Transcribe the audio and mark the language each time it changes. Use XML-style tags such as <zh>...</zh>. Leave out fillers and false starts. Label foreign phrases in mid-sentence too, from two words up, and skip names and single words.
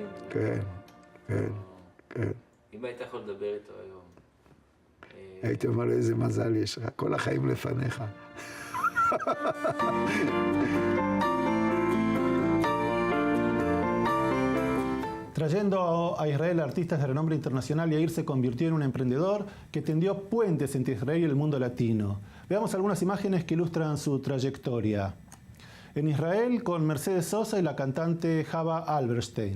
<he>כן. אם היית יכול לדבר איתו היום? הייתי אומר לו, איזה מזל יש לך, כל החיים לפניך.</he> <es>Trayendo a Israel artistas de renombre internacional, Yair se convirtió en un emprendedor que tendió puentes entre Israel y el mundo latino. Veamos algunas imágenes que ilustran su trayectoria. En Israel con Mercedes Sosa y la cantante Java Alberstein.</es>